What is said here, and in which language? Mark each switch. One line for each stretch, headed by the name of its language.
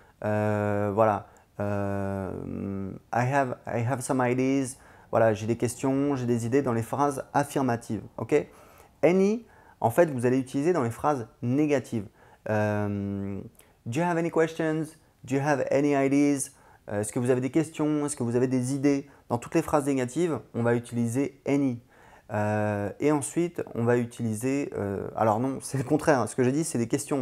English: Voilà, I have some ideas.
French: Voilà, j'ai des questions, j'ai des idées dans les phrases affirmatives. Ok? Any, en fait, vous allez utiliser dans les phrases négatives.
English: Do you have any questions? Do you have any ideas?
French: Est-ce que vous avez des questions? Est-ce que vous avez des idées? Dans toutes les phrases négatives, on va utiliser any. Et ensuite, on va utiliser… alors non, c'est le contraire. Ce que j'ai dit, c'est des questions.